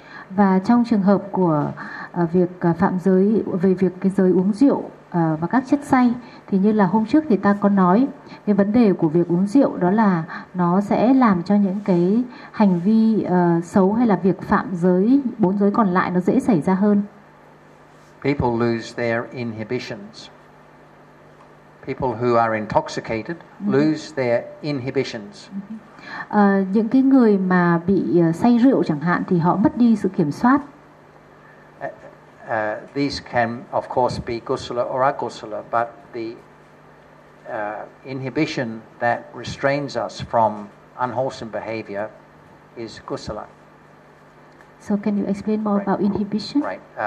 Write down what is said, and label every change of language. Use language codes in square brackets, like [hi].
[vi] Và trong trường hợp của việc phạm giới về việc cái giới uống rượu và các chất say, thì như là hôm trước thì ta có nói cái vấn đề của việc uống rượu đó là nó sẽ làm cho những cái hành vi xấu hay là việc phạm giới bốn giới còn lại nó dễ xảy ra hơn. [en] People lose their inhibitions. People who are intoxicated lose their inhibitions. [vi] Những cái người mà bị say rượu chẳng hạn thì họ mất đi sự kiểm soát. [en] These can of course be gusala or agusala, but the inhibition that restrains us from unwholesome behavior is gusala. So can you explain more about inhibition? Right.